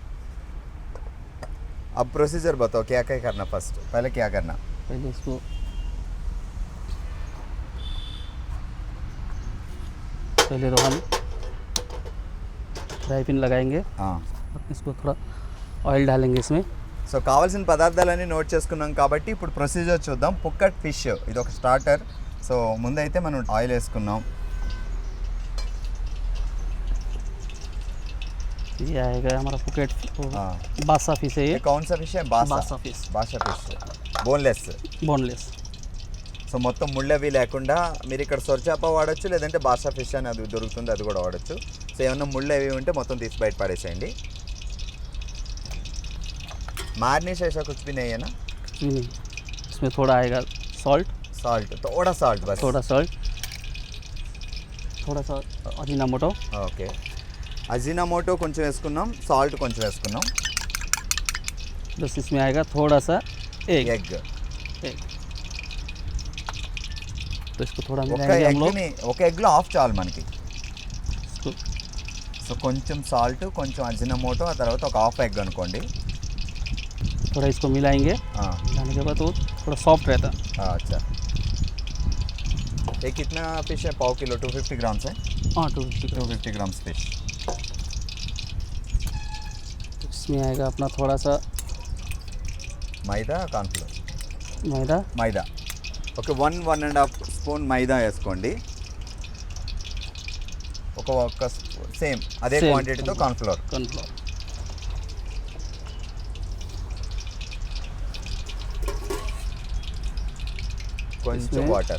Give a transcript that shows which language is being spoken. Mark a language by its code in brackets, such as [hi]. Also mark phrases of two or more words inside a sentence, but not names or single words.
[hi] अब प्रोसीजर बताओ, क्या क्या करना फर्स्ट, पहले क्या करना? पहले इसको पहले तो हम फ्राई पैन लगाएंगे. हाँ, इसको थोड़ा ऑयल डालेंगे इसमें. [te] సో కావాల్సిన పదార్థాలన్నీ నోట్ చేసుకున్నాం కాబట్టి ఇప్పుడు ప్రొసీజర్ చూద్దాం. పుక్కట్ ఫిష్ ఇది ఒక స్టార్టర్. సో ముందైతే మనం ఆయిల్ వేసుకున్నాం. [hi] ये आएगा हमारा पुकेट हाँ. बासा फिश है ये ये. कौन सा फिश है? బాసా. बासा फिश [en] బాసా fish, boneless. [hi] बोनलेस. [te] సో మొత్తం ముళ్ళవి లేకుండా మీరు ఇక్కడ సొరచాప వాడచ్చు, లేదంటే బాసా ఫిష్ అని అది దొరుకుతుంది, అది కూడా వాడచ్చు. సో ఏమన్నా ముళ్ళు అవి ఉంటే మొత్తం తీసి బయట పడేసేయండి. [hi] मारने से ऐसा कुछ भी नहीं है ना? नहीं, इसमें थोड़ा आएगा सॉल्ट, साल्ट, थोड़ा साल्ट बस. थोड़ा सॉल्ट, थोड़ा सा अजीनामोटो. [te] ఓకే, అజినామోటో కొంచెం వేసుకున్నాం, సాల్ట్ కొంచెం వేసుకున్నాం. [hi] बस इसमें आएगा थोड़ा सा एग. [te] ఎగ్, [hi] एग. तो इसको थोड़ा [te] ఒక [hi] मिलाएंगे हम लोग. [te] ఎగ్ని ఒక ఎగ్లో ఆఫ్ చాలు మనకి. [hi] इसको [te] సో కొంచెం సాల్ట్, కొంచెం అజినామోటో, ఆ తర్వాత ఒక హాఫ్ ఎగ్ అనుకోండి. [hi] थोड़ा इसको मिलाएंगे. मिलाने के बाद वो थोड़ा सॉफ्ट रहता. अच्छा, ये कितना फिश है? पाव किलो, 250 ग्राम्स है. हाँ 250 ग्राम. 250 ग्राम्स फिश. तो इसमें आएगा अपना थोड़ा सा [te] మైదా, కార్న్ఫ్లోర్. [hi] मैदा. [te] మైదా ఓకే, 1.5 స్పూన్ మైదా వేసుకోండి. ఒక సేమ్ అదే Same క్వాంటిటీతో కార్న్ఫ్లోర్. [hi] कॉर्नफ्लोर. [te] కొంచెం వాటర్.